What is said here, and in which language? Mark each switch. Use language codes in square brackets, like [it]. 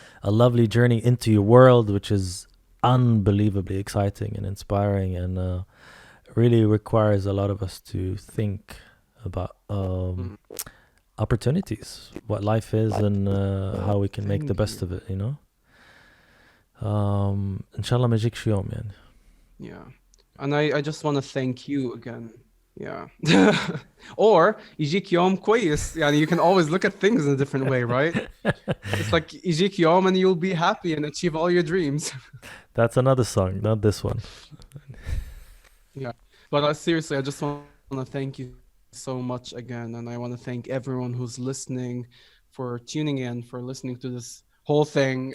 [en] A lovely journey into your world, which is unbelievably exciting and inspiring, and really requires a lot of us to think about opportunities, what life is, and how we can make the best of it, you know? [ar] Inshallah ma yajik shi yawm yani. [en] Yeah. And I just want to thank you again. Yeah. [ar] Or يجيك يوم كويس. [en] يعني you can always look at things in a different way, right? It's like يجيك يوم and you'll be happy and achieve all your dreams. That's another song, not this one. Yeah. But seriously, I just want to thank you so much again. And I want to thank everyone who's listening for tuning in, for listening to this whole thing.